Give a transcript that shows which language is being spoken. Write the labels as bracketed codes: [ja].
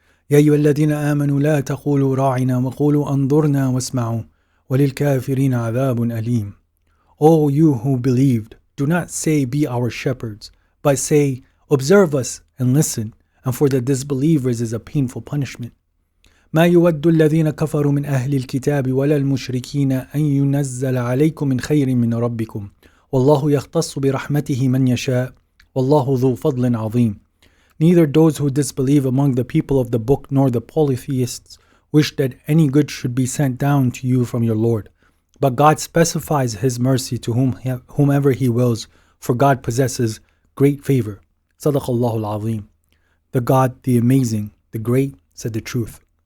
[ar] يَا أَيُّهَا الَّذِينَ آمَنُوا لَا تَقُولُوا رَاعِنَا وَقُولُوا أَنظُرْنَا وَاسْمَعُوا وَلِلْكَافِرِينَ عَذَابٌ أَلِيمٌ. [en] O you who believed, do not say, "Be our shepherds," but say, "Observe us and listen," and for the disbelievers is a painful punishment. [ar] ما يود الذين كفروا من أهل الكتاب ولا المشركين أن ينزل عليكم من خير من ربكم والله يختص برحمته من يشاء والله ذو فضل عظيم. [en] Neither those who disbelieve among the people of the book nor the polytheists wish that any good should be sent down to you from your Lord. But God specifies His mercy to whomever He wills, for God possesses great favor. Sadaqallahu al-Azim. The God, the Amazing, the Great, said the truth.